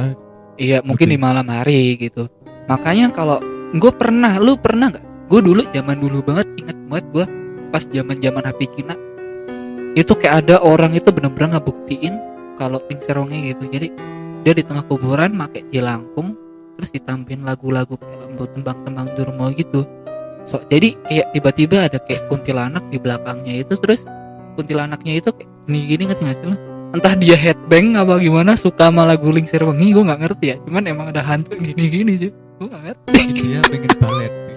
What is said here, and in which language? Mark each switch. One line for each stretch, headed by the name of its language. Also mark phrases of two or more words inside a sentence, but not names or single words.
Indonesian: mungkin di malam hari gitu. Makanya kalau gue pernah, lu pernah nggak? Gue dulu zaman dulu banget, inget banget gue pas zaman HP Cina itu kayak ada orang itu bener-bener ngebuktiin kalau Lingsir Wengi gitu. Jadi dia di tengah kuburan pakai jelangkung, terus ditambahin lagu-lagu kayak tembang-tembang durmo gitu. Jadi kayak tiba-tiba ada kayak kuntilanak di belakangnya itu, terus kuntilanaknya itu kayak gini ngerti nggak sih lo? Entah dia headbang apa gimana, suka sama lagu Lingsir Wengi, gue nggak ngerti ya. Cuman emang ada hantu gini sih, gue nggak ngerti. dia pengen balet.